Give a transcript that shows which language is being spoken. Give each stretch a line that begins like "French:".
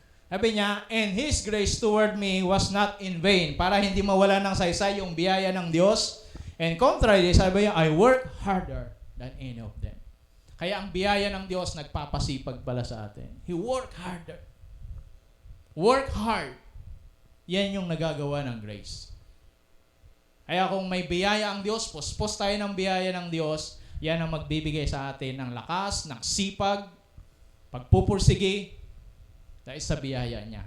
Filipino: Sabi niya,
English: and His grace toward me was not in vain.
Filipino: Para hindi mawala ng saysay yung biyaya ng Diyos.
English: And contrary,
Filipino: sabi niya,
English: I work harder than any of them.
Filipino: Kaya ang biyaya ng Diyos nagpapasipag pala sa atin.
English: He work harder. Work hard.
Filipino: Yan yung nagagawa ng grace. Kaya kung may biyaya ang Diyos, puspos tayo ng biyaya ng Diyos, yan ang magbibigay sa atin ng lakas, ng sipag, pagpupursige, dahil sa biyaya niya.